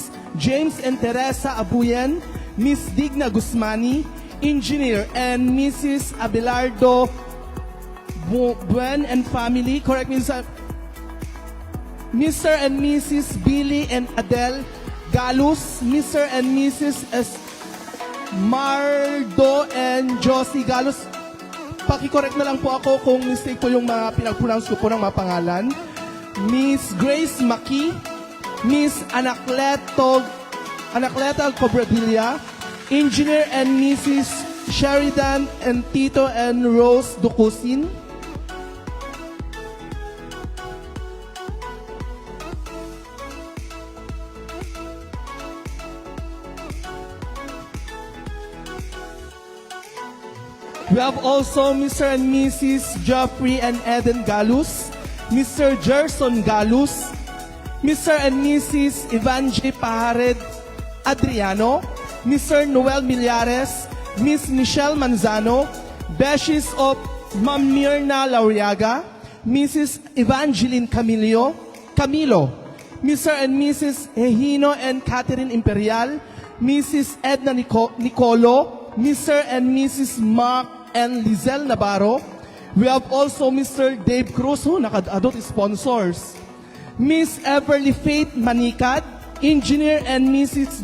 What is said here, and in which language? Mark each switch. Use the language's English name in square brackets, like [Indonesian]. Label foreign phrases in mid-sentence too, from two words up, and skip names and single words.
[English] James and Teresa Abuyan, Miss Digna Guzmani, Engineer, and Mrs. Abelardo Buen and family, correct me, sir. Mr. and Mrs. Billy and Adele Galus, Mr. and Mrs. Mardo and Josie Galus. [Filipino] Paki-correct na lang po ako kung mistake po yung mga pinag-pronounce ko po ng mga pangalan. [English] Miss Grace Maki, Miss Anacleto Cobradilla, Engineer and Mrs. Sheridan and Tito and Rose Ducusin. We have also Mr. and Mrs. Geoffrey and Eden Galus, Mr. Gerson Galus, Mr. and Mrs. Evangie Pajared Adriano, Mr. Noel Millares, Miss Michelle Manzano, Beshies of Ma'am Mirna Lauriaga, Mrs. Evangeline Camilo, Mr. and Mrs. Ehino and Catherine Imperial, Mrs. Edna Nicolo, Mr. and Mrs. Mark and Lizelle Navarro. We have also Mr. Dave Cruz, who nakadadot sponsors. Miss Everly Faith Manikad, Engineer and Mrs.